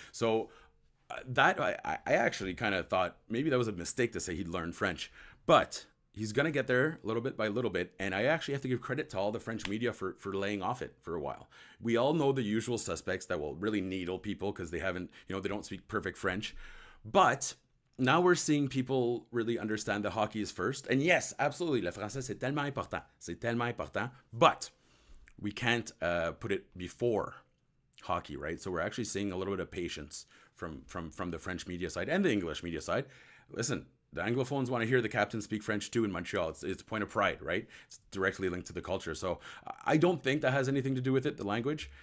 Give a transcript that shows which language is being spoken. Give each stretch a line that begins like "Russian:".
English: So that I actually kind of thought maybe that was a mistake to say he'd learned French, but he's going to get there little bit by little bit. And I actually have to give credit to all the French media for laying off it for a while. We all know the usual suspects that will really needle people because they haven't, they don't speak perfect French. But now we're seeing people really understand that hockey is first. And yes, absolutely,
French: le français, c'est tellement important. C'est tellement important.
English: But we can't put it before hockey, right? So we're actually seeing a little bit of patience from the French media side and the English media side. Listen, the Anglophones want to hear the captain speak French too in Montreal. It's a point of pride, right? It's directly linked to the culture. So I don't think that has anything to do with it, the language.